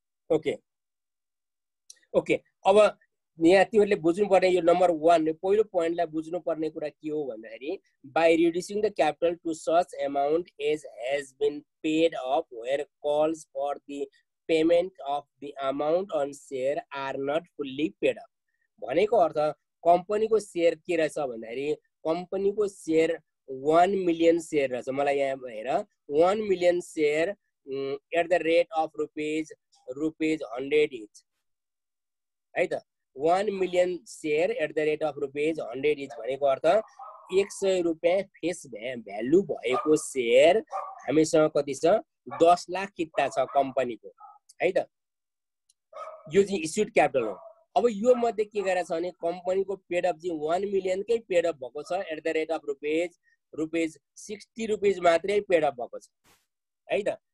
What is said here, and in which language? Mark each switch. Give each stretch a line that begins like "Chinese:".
Nepali: Okay okay, अब यहाँ तिमीहरूले बुझ्नुपर्ने यो नम्बर 1 पहिलो पोइन्टलाई बुझ्नुपर्ने कुरा के हो भन्दाखेरि
English: By reducing the capital to such amount as has been paid off where calls for the payment of the amount on share are not fully paid up.
Nepali: भनेको अर्थ कम्पनीको सेयर के रहेछ भन्दाखेरि कम्पनीको सेयर 1 मिलियन सेयर रहेछ। मलाई यहाँ हेर
English: 1 million share at the rate of rupees 100 each
Nepali: है त।
English: 1 million share at the rate of rupees 100 each
Nepali: भनेको अर्थ 100 रुपियाँ फेस भ्यालु भएको सेयर हामीसँग कति छ 10 लाख किता छ कम्पनीको है त। यो चाहिँ इस्युड क्यापिटल हो। अब यो मध्ये के गरेछ भने कम्पनीको पेड अप चाहिँ 1 मिलियनकै पेड अप भएको छ
English: at the rate of rupees 60 rupees
Nepali: मात्रै पेड अप भएको छ है त।